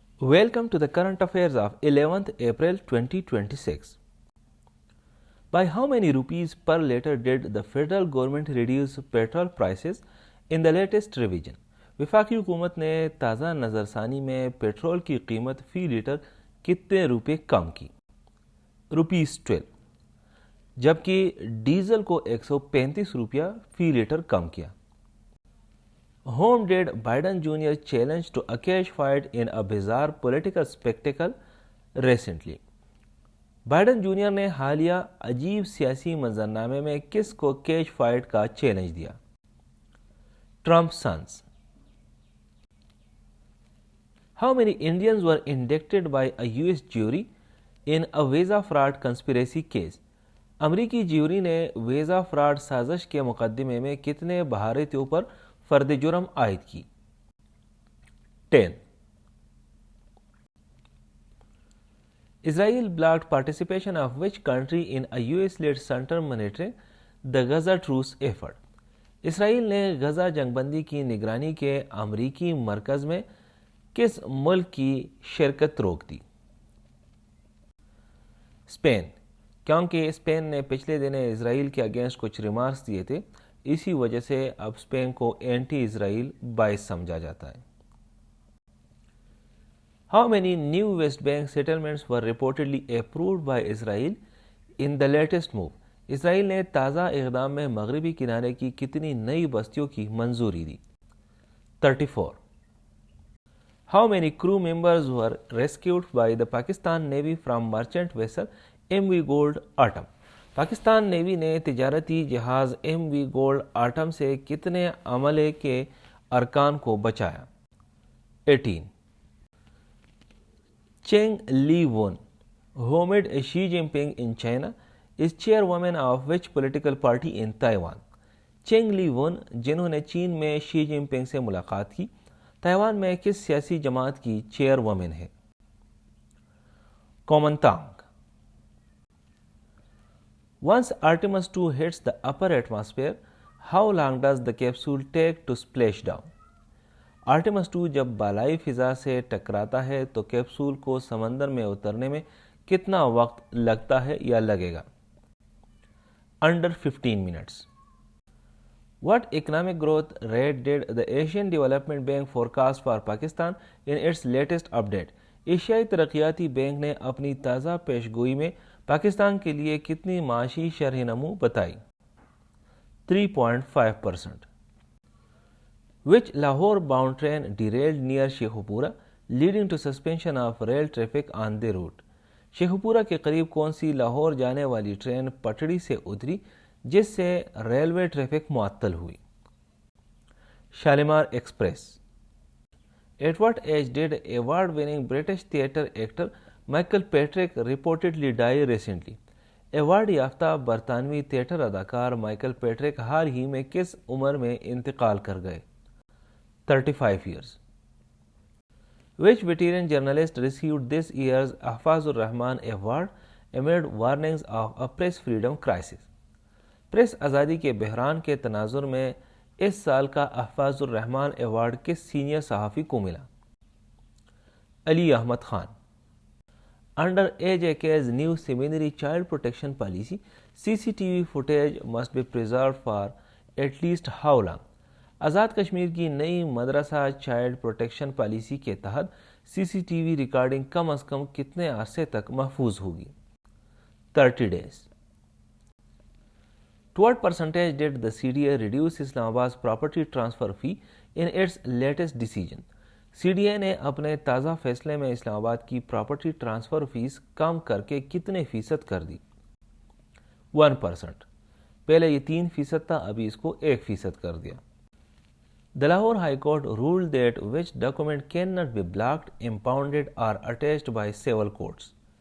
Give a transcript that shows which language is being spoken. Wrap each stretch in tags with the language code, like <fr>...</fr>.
<en>Welcome to the current affairs of 11th April 2026. By how many rupees per litre did the federal government reduce petrol prices in the latest revision?</en> <ur>وفاقی حکومت نے تازہ نظرثانی میں petrol کی قیمت فی letter کتنے روپے کم کی؟ ₹12، جبکہ ڈیزل کو 135 روپیہ فی لیٹر کم کیا۔</ur> <en>Whom did Biden Jr. challenge to a cash fight in a bizarre political spectacle recently?</en> <ur>Biden junior نے حالیہ عجیب سیاسی منظرنامے میں کس کو کیش فائٹ کا چیلنج دیا؟ Trump sons.</ur> <en>How many Indians were indicted by a US jury in a visa fraud conspiracy case?</en> <ur>امریکی جیوری نے ویزا فراڈ سازش کے مقدمے میں کتنے بھارتیوں پر فرد جرم عائد کی؟ 10.</ur> <en>Israel blocked participation of which country in a US-led center monitoring the Gaza truce effort?</en> <ur>اسرائیل نے غزہ جنگ بندی کی نگرانی کے امریکی مرکز میں کس ملک کی شرکت روک دی؟ اسپین، کیونکہ اسپین نے پچھلے دن اسرائیل کے اگینسٹ کچھ ریمارکس دیے تھے، اسی وجہ سے اب اسپین کو اینٹی اسرائیل باعث سمجھا جاتا ہے۔</ur> <en>How many new West Bank settlements were reportedly approved by Israel in the latest move?</en> <ur>اسرائیل نے تازہ اقدام میں مغربی کنارے کی کتنی نئی بستیوں کی منظوری دی؟ 34.</ur> <en>How many crew members were rescued by the Pakistan Navy from merchant vessel MV Gold Autumn?</en> <ur>Pakistan navy نے تجارتی جہاز ایم وی گولڈ آٹم سے کتنے عملے کے ارکان کو بچایا؟ 18.</ur> <en>Cheng Li Wun, who met Xi Jinping in China, is chairwoman of which political party in Taiwan?</en> <ur>چینگ لی ون، جنہوں نے چین میں شی جن پنگ سے ملاقات کی، تائیوان میں کس سیاسی جماعت کی چیئر وومن ہے؟ کومنتانگ۔</ur> <en>Once Artemis II hits the upper atmosphere, how long does the capsule take to splash down?</en> <ur>Artemis II جب بالائی فضا سے ٹکراتا ہے تو کیپسول کو سمندر میں اترنے میں کتنا وقت لگتا ہے یا لگے گا؟</ur> <en>Under 15 minutes. What economic growth rate did the Asian Development Bank forecast for Pakistan in its latest update?</en> <ur>ایشیائی ترقیاتی بینک نے اپنی تازہ پیش گوئی میں پاکستان کے لیے کتنی معاشی شرح نمو بتائی؟ 3.5%.</ur> <en>Which Lahore bound train derailed near Shekhupura, leading to suspension of rail traffic on the route?</en> <ur>Sheikhupura کے قریب کون سی لاہور جانے والی ٹرین پٹڑی سے اتری جس سے ریلوے ٹریفک معطل ہوئی؟ Shalimar express.</ur> <en>At what age did award-winning British theatre actor Michael Patrick reportedly die recently?</en> <ur>Award یافتہ برطانوی تھیٹر اداکار مائیکل پیٹرک حال ہی میں کس عمر میں انتقال کر گئے؟</ur> <en>35 years. Which veteran journalist received this year's Ahfazur Rahman Award amid warnings of a press freedom crisis?</en> <ur>Press آزادی کے بحران کے تناظر میں اس سال کا احفاظ الرحمان ایوارڈ کس سینئر صحافی کو ملا؟ علی Ahmad Khan.</ur> <en>Under AJK's new seminary child protection policy, CCTV footage must be preserved for at least how long?</en> <ur>Azad Kashmir کی نئی مدرسہ چائلڈ پروٹیکشن پالیسی کے تحت سی سی ٹی وی ریکارڈنگ کم از کم کتنے عرصے تک محفوظ ہوگی؟</ur> <en>30 days. To what percentage did the CDA reduce Islamabad's property transfer fee in its latest decision?</en> <ur>CDA نے اپنے تازہ فیصلے میں اسلام آباد کی پراپرٹی ٹرانسفر فیس کم کر کے کتنے فیصد کر دی؟ 1%. پہلے یہ 3% تھا، ابھی اس کو 1% کر دیا۔</ur> <en>The Lahore High Court ruled that which document cannot be blocked, impounded or attached by civil courts?</en>